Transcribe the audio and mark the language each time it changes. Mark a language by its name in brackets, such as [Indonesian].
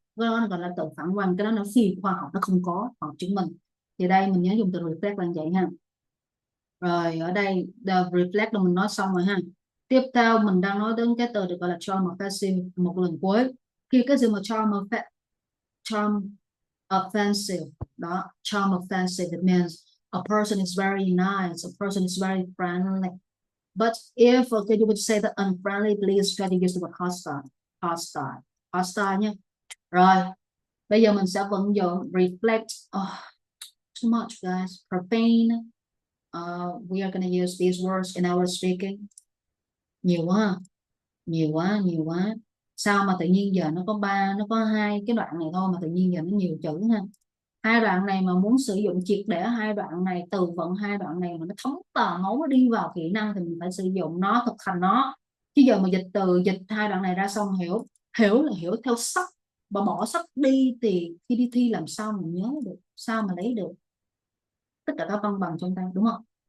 [Vietnamese] Cái đó gọi là tự phản quang. Cái đó nó phi khoa học, nó không có hoặc chứng minh. Thì đây mình nhớ dùng từ reflect là vậy ha. Rồi ở đây the reflect là mình nói xong rồi ha. Tiếp theo mình đang nói đến cái từ được gọi là charm effect một lần cuối. Khi cái gì mà charm [English] offensive. Đó, charm offensive, it means a person is very nice, a person is very friendly. But if okay, you would say that unfriendly, please try to use the word hostile. Hostile. Hostile nhé. [Vietnamese] Rồi, bây giờ mình sẽ vận dụng reflect. [English] Too much, guys. Profane. We are going to use these words in our speaking. [Vietnamese] Nhiều quá. Nhiều quá. Sao mà tự nhiên giờ nó có hai cái đoạn này thôi mà tự nhiên giờ nó nhiều chữ ha. Hai đoạn này mà muốn sử dụng triệt để hai đoạn này, từ vựng hai đoạn này mà nó thấm vào máu, nó đi vào kỹ năng thì mình phải sử dụng nó, thực hành nó. Chứ giờ mà dịch từ, dịch hai đoạn này ra xong hiểu là hiểu theo sách, và bỏ sách đi thì khi đi thi làm sao mà nhớ được, sao mà lấy được tất cả các văn bằng trong tay, đúng không?